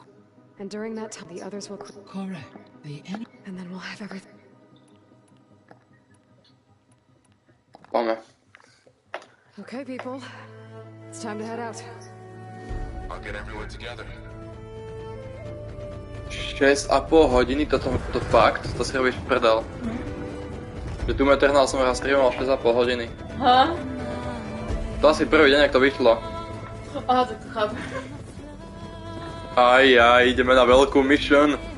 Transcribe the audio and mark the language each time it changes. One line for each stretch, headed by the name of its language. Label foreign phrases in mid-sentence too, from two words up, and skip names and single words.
English: And during that time, the others will... Correct. The enemy... And then we'll have everything...
Greek: Πάμε.
English: Okay, people. It's time to head out. I'll get everyone together.
Slovak: 6,5 hodiny, to fakt, to si robíš prdel. Že Doom Eternal som raz streamoval 6,5 hodiny. Ha? To asi prvý deň, ak to vyšlo. Aha, tak to chápem. Aj, ideme na veľkú mission.